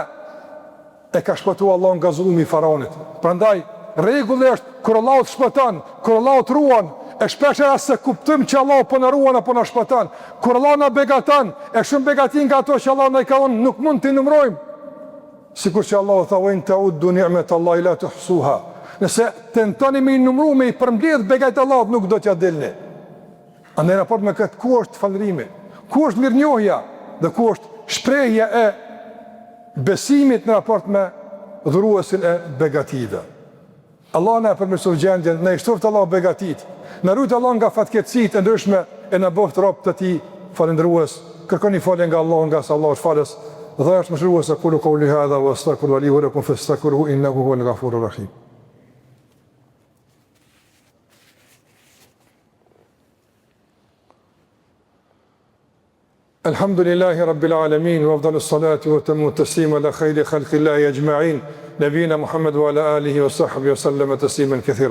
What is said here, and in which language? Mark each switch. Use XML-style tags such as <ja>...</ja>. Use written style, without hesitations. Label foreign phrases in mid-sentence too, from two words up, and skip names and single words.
<sq>E ka shpëtuar Allahu nga zullumi i faraonit. Prandaj rregulli është kur Allahu të shpëton, kur Allahu të ruan, e shpeshherë se kuptojmë që Allahu po na ruan apo na shpëton. Kur Allahu na begaton, e shumë begati nga ato që Allahu na i ka dhënë nuk mund t'i numërojmë. Sikur që Allahu tha:</sq> <ar>"وإن تعدوا نعمة الله لا تحصوها."</ar> <sq>Nëse tentoni me i numëru, me i përmbledh begatit Allahut, nuk do t'ja dilni. Andaj në raport me këtë, ku është falërimi? Ku është mirënjohja? Dhe ku është shprehja e besimit në raport me dhuruesin e begative? Allah na përmirësoj gjendjen, na i shtoft Allah begatit, na ruaj Allah nga fatkeqësitë e ndryshme e na bëft rob të tij falëndërues. Kërkoni falje nga Allah, nga se Allah është falës dhe është mëshirues.</sq> <ar>أقول قولي هذا وأستغفر لي ولكم فاستغفروه إنه هو الغفور الرحيم. الحمد لله رب العالمين وأفضل الصلاة وأتم التسليم على خير خلق الله أجمعين نبينا محمد وعلى آله وصحبه وسلم تسليما كثيرا.</ar>